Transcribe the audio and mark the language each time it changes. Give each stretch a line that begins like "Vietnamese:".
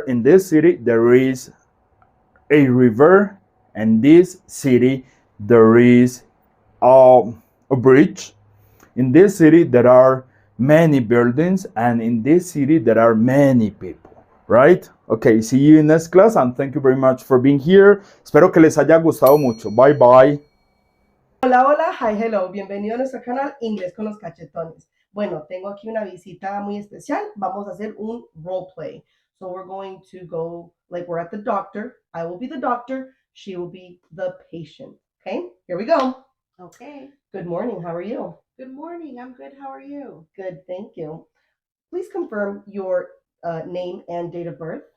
English: In this city, there is a river. And this city, there is a bridge. In this city, there are many buildings. And in this city, there are many people. Right? Okay, see you in next class and thank you very much for being here.
Spanish: Espero que les haya gustado mucho.
English: Bye bye.
Spanish: Hola, hola,
English: hi, hello,
Spanish: bienvenido a nuestro canal Inglés con los cachetones. Bueno, tengo aquí una visita muy especial. Vamos a hacer un role play.
English: So we're going to go like we're at the doctor. I will be the doctor. She will be the patient. Okay, here we go. Okay. Good morning. How are you? Good morning. I'm good. How are you? Good, thank you. Please confirm your name and date of birth.